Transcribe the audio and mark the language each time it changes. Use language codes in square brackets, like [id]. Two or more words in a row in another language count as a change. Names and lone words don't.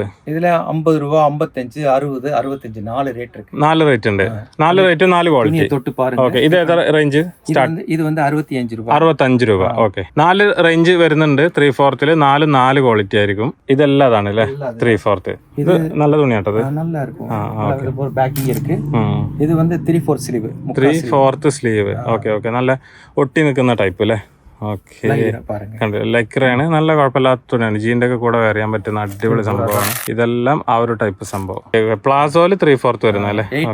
[ml] ഇതില് 50 രൂപ, 55, 60, 65 4 റേറ്റ് இருக்கு. 4 റേറ്റ് ഉണ്ട്. 4 റേറ്റ് 4 ക്വാളിറ്റി. [ta] தொட்டு பாருங்க. [ml] ഓക്കെ. ഇത് ഏതാ റേഞ്ച്? ഇത് வந்து 65 രൂപ. 65 രൂപ. ഓക്കെ. 4 റേഞ്ച് വരുന്നുണ്ട്. 3/4 4 ക്വാളിറ്റി ആയിരിക്കും. ഇതെല്ലാം അതാണ് അല്ലേ? 3/4. ഇത് നല്ല തുണിയാട്ടത്. [ta] நல்லா இருக்கும். ஒரு பேக்கிங் இருக்கு. [ml] ഇത് வந்து 3/4 സ്ലീവ്. 3/4 സ്ലീവ്. ഓക്കെ ഓക്കെ. നല്ല ഒട്ടി നിൽക്കുന്ന ടൈപ്പ് അല്ലേ? ഓക്കെ. ലൈക്രയാണ്. നല്ല കുഴപ്പമില്ലാത്ത തുണിയാണ്. ജീൻ്റെ ഒക്കെ കൂടെ വരയാൻ പറ്റുന്ന അടിപൊളി സംഭവമാണ്. ഇതെല്ലാം ആ ഒരു ടൈപ്പ് സംഭവം. പ്ലാസോയില് 3/4 വരുന്നത് അല്ലേ?